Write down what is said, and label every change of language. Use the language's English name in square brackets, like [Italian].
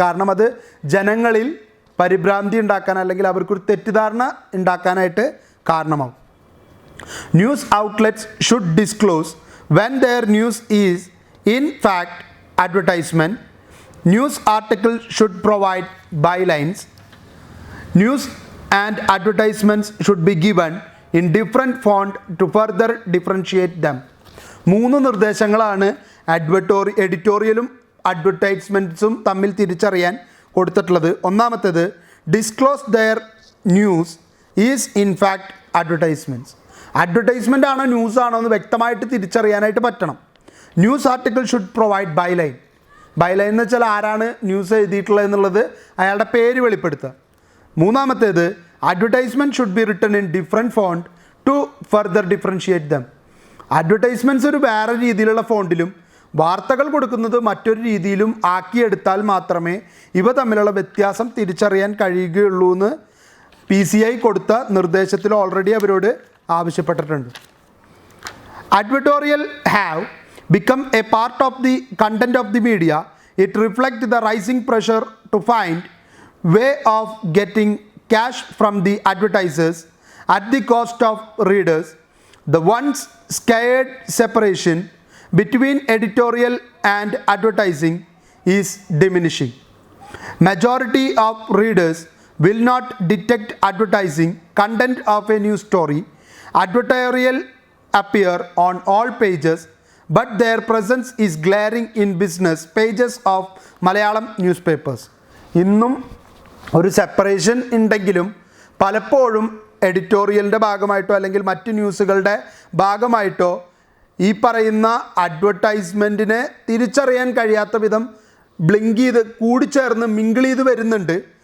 [Malayalam] കാരണം അത് ജനങ്ങളിൽ പരിഭ്രാന്തി ഉണ്ടാക്കാൻ, അല്ലെങ്കിൽ അവർക്കൊരു തെറ്റിദ്ധാരണ ഉണ്ടാക്കാനായിട്ട് കാരണമാവും. [English] News outlets should disclose when there news is in fact advertisement. News articles should provide bylines. News and advertisements should be given in different font to further differentiate them. [Malayalam] 3 നിർദ്ദേശങ്ങളാണ് എഡിറ്റോറിയലും അഡ്വർടൈസ്മെൻറ്റ്സും തമ്മിൽ തിരിച്ചറിയാൻ കൊടുത്തിട്ടുള്ളത്. ഒന്നാമത്തേത്, [English] Disclose there news is in fact advertisements. [Malayalam] Advertisement ആണോ news ആണോ എന്ന് വ്യക്തമായിട്ട് തിരിച്ചറിയാനായിട്ട് പറ്റണം. [English] News article should provide byline. [Malayalam] Byline എന്ന് വെച്ചാൽ ആരാണ് ന്യൂസ് എഴുതിയിട്ടുള്ളത് എന്നുള്ളത് അയാളുടെ പേര് വെളിപ്പെടുത്തുക. മൂന്നാമത്തേത്, [English] Advertisement should be written in different font to further differentiate them. [Malayalam] Advertisements ഒരു വേറെ രീതിയിലുള്ള ഫോണ്ടിലും വാർത്തകൾ കൊടുക്കുന്നത് മറ്റൊരു രീതിയിലും ആക്കിയെടുത്താൽ മാത്രമേ ഇവ തമ്മിലുള്ള വ്യത്യാസം തിരിച്ചറിയാൻ കഴിയുകയുള്ളൂ എന്ന് PCI കൊടുത്ത നിർദ്ദേശത്തിൽ ഓൾറെഡി അവരോട് ആവശ്യപ്പെട്ടിട്ടുണ്ട്. [English] Advertorial have become a part of the content of the media. It reflects the rising pressure to find way of getting cash from the advertisers at the cost of readers. The once scared separation between editorial and advertising is diminishing. Majority of readers will not detect advertising content of a news story. Advertorial appear on all pages, but their presence is glaring in business pages of Malayalam newspapers. [Malayalam] ഇന്നും ഒരു separation ഉണ്ടെങ്കിലും പലപ്പോഴും എഡിറ്റോറിയലിൻ്റെ ഭാഗമായിട്ടോ അല്ലെങ്കിൽ മറ്റ് ന്യൂസുകളുടെ ഭാഗമായിട്ടോ ഈ പറയുന്ന അഡ്വർടൈസ്മെൻറ്റിനെ തിരിച്ചറിയാൻ കഴിയാത്ത വിധം ബ്ലിങ്ക് ചെയ്ത് കൂടിച്ചേർന്ന് മിങ്കിൾ ചെയ്ത് വരുന്നുണ്ട്.